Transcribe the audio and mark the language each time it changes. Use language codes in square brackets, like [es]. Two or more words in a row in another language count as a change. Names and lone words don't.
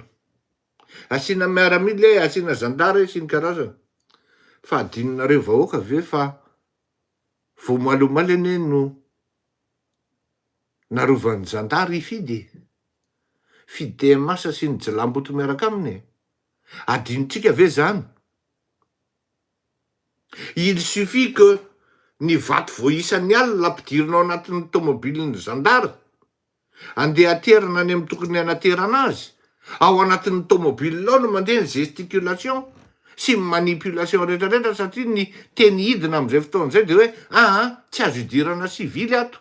[mg] Asiana miaramila, asiana zandary sy ny karazana. Fa adininareo vahoaka ve fa vao malomalany no narovan'ny zandary ifidy, TMS sy ny jilamboto miaraka aminy. Adinitsika ve zany? [fr] Il suffit que [mg] ny vato voisan'ny alina ampidirinao anatin'ny tomobilin'ny zandary, andeha aterina any amin'ny tokony anaterana azy, ao anatin'ny tomobilinao no mandeha ny gesticulation sy manipulation rehetrarehetra, satria ny teny hidina amin'izay fotoan'izay de hoe tsy azo idirana sivily ato.